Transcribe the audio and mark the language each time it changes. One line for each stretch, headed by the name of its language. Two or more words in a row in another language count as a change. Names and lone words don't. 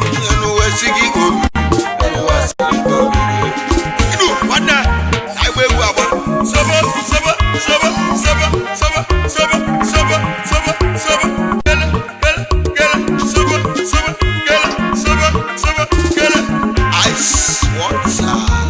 Igbo: Enu wee sị gị obi. Enu wee sị gị obi. Idu, nwanne, anyị gba egwu agba. Sobo, sobo, sobo, sobo, sobo, sobo, sobo, sobo, sobo. Kele, kele, kele, sobo, sobo, kele, sobo, sobo, kele.
English: Ice water.